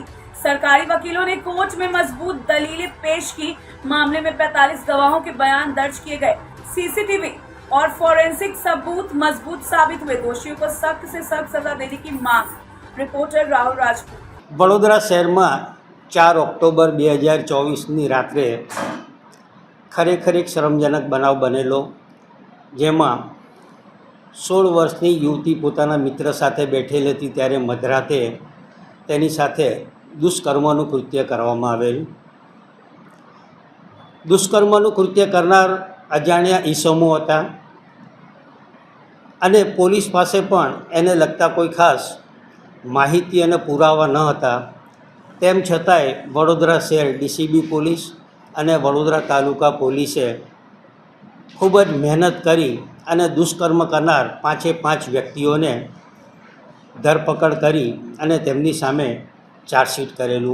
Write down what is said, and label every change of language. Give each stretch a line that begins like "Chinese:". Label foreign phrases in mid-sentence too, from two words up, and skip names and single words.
Hindi: सरकारी वकीलों ने कोर्ट में मजबूत दलीलें पेश की। मामले में 45 गवाहों के बयान दर्ज किए गए। सीसीटीवी और फोरेंसिक सबूत मजबूत साबित हुए। दोषियों को सख्त से सख्त सजा देने की मांग। रिपोर्टर राहुल राजपूत।
Gujarati: વડોદરા શહેર માં 4 ઓક્ટોબર 2024 રાત્રે ખરેખર એક શરમજનક બનાવ બનેલો, જેમાં 16 વર્ષની યુવતી પોતાના મિત્ર સાથે બેઠેલી હતી ત્યારે મધરાતે તેની સાથે દુષ્કર્મનું કૃત્ય કરવામાં આવેલ। દુષ્કર્મનું કૃત્ય કરનાર અજાણ્યા ઇસમો હતા અને પોલીસ પાસે પણ એને લગતા કોઈ ખાસ માહિતી અને પુરાવા ન હતા। તેમ છતાંય વડોદરા શહેર ડીસીબી પોલીસ અને વડોદરા તાલુકા પોલીસે ખૂબ જ મહેનત કરી અને દુષ્કર્મ કરનાર 5 વ્યક્તિઓને ધરપકડ કરી અને તેમની સામે ચાર્જશીટ કરેલું।